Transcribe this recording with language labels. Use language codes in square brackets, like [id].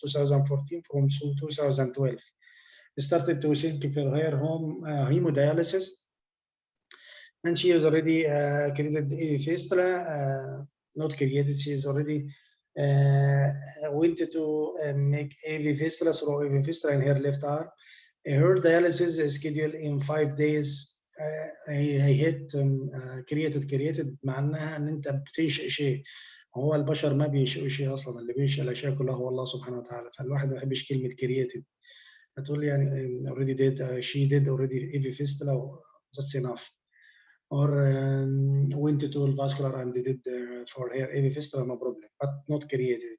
[en] 2014 from 2012, started to think for her home hemodialysis, and she has already created a fistula. Not created, she is already wanted to make AV fistula through AV fistula in her left arm. Her dialysis is scheduled in 5 days. [ar] هي هيت كرييتد معناها ان انت بتنشئ شيء. هو البشر ما بينشئوا شيء اصلا، اللي بينشئ الاشياء كلها هو الله سبحانه وتعالى. فالواحد ما بيحبش كلمه كرييتد. هتقول لي يعني [en] already did, she did already AV fistula, that's enough. Or went to vascular and did for her AV fistula, no problem, but not created.